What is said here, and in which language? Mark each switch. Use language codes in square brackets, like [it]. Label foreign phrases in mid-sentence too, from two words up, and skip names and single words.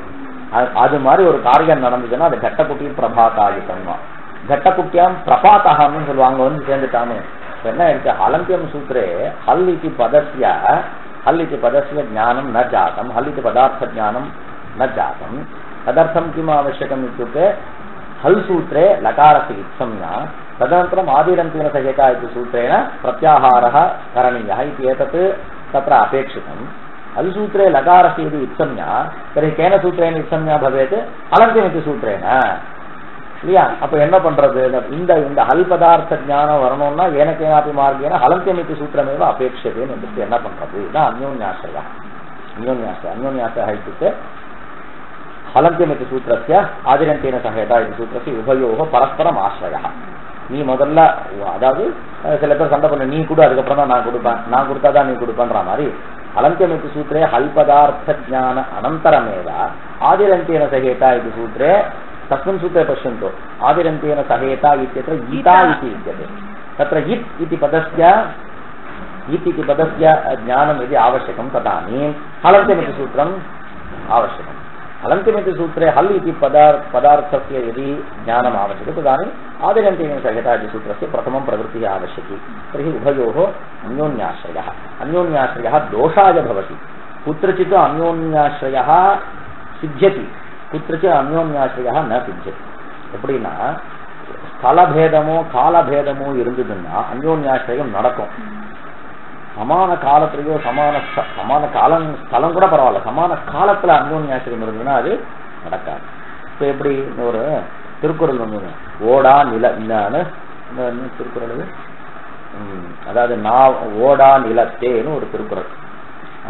[ta] அது மாதிரி ஒரு காரியம் நடந்துச்சுன்னா அது கட்டக்குட்டியும் பிரபாத்தாயுதம். கட்டக்குட்டியாம் பிரபாத்தகான்னு சொல்லுவாங்க, வந்து சேர்ந்துட்டானு. என்ன இருக்கு, [sa] हलन्त्यम् सूत्रे हल् इति पदस्य ज्ञानम् न जातम् हल् इति पदार्थ ज्ञानम् न जातम्. तदर्थं किम् आवश्यकम् इत्युक्ते हल सूत्रे लकारस्य इत्संज्ञा तदनन्तरम् आदिरन्तेन सहिता इति सूत्रेण प्रत्याहारः करणीयः इति एतत् तत्र अपेक्षितम्. हल सूत्रे लकारस्य यदि इत्संज्ञा तर्हि केन सूत्रेण इत्संज्ञा भवेत्? अलन्त्यम् इति सूत्रेण இல்லையா? [ta] அப்ப என்ன பண்றது, இந்த ஹல் [sa] पदार्थ ज्ञानम् [ta] வரணும்னா [sa] येनकेनापि मार्गेण हलन्त्यम् इति सूत्रमेव [ta] அபேட்சதேன்னு வந்துட்டு என்ன பண்றது? [sa] இதுதான் अन्योन्याश्रयः अन्योन्याश्रयः இत्युक्ते हलन्त्यम् इति सूत्रस्य आदिरन्तेन सहेता इति सूत्रस्य उपयोग परस्परम् आश्रयः. [ta] நீ முதல்ல, அதாவது சில பேர் சண்டை பண்ண, நீ கொடு அதுக்கப்புறம் தான் நான் கொடுப்பேன், நான் கொடுத்தாதான் நீ கொடுப்பேன்ற மாதிரி. [sa] हलन्त्यम् इति सूत्रे हल् पदार्थ ज्ञान अनन्तरमेव आदिरन्तेन सहेता इति सूत्रे तस्मिन् सूत्रे पश्यन्तु आदिरन्तेन सहेता इत्यत्र गीता इति विद्यते. तत्र इत् इति पदस्य ज्ञानं यदि आवश्यकं तदानीं हलन्त्यमिति सूत्रम् आवश्यकम्. हलन्त्यमिति सूत्रे हल् इति पदार्थस्य यदि ज्ञानम् आवश्यकं तदानीम् आदिरन्तेन सहेता इति सूत्रस्य प्रथमं प्रवृत्तिः आवश्यकी. तर्हि उभयोः अन्योन्याश्रयः दोषाय भवति. कुत्रचित् अन्योन्याश्रयः सिद्ध्यति, कुत्रचित् अन्योन्याश्रयः न सिद्ध्यति. [ta] எப்படின்னா ஸ்தலபேதமோ காலபேதமோ இருந்ததுன்னா அந்யோன்யாசிரியம் நடக்கும். சமான காலத்திலேயோ சமான காலம் ஸ்தலம் கூட பரவாயில்ல, சமான காலத்துல அந்யோன்யாசிரியம் இருந்ததுன்னா அது நடக்காது. இப்போ எப்படி ஒரு திருக்குறள் ஒன்று, ஓடா நில திருக்குறள், அதாவது ஓடா நிலத்தேன்னு ஒரு திருக்குறள்.